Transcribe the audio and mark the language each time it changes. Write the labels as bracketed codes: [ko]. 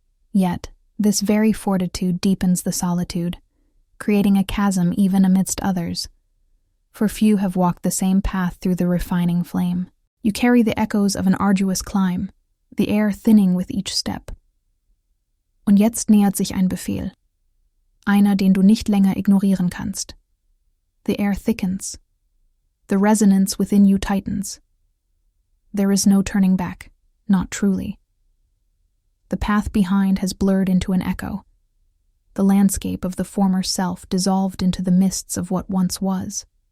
[en] Yet, this very fortitude deepens the solitude, creating a chasm even amidst others, for few have walked the same path through the refining flame. You carry the echoes of an arduous climb, the air thinning with each step. [de] Und jetzt nähert sich ein Befehl, einer, den du nicht länger ignorieren kannst. [en] The air thickens. The resonance within you tightens. There is no turning back, not truly. The path behind has blurred into an echo, the landscape of the former self dissolved into the mists of what once was.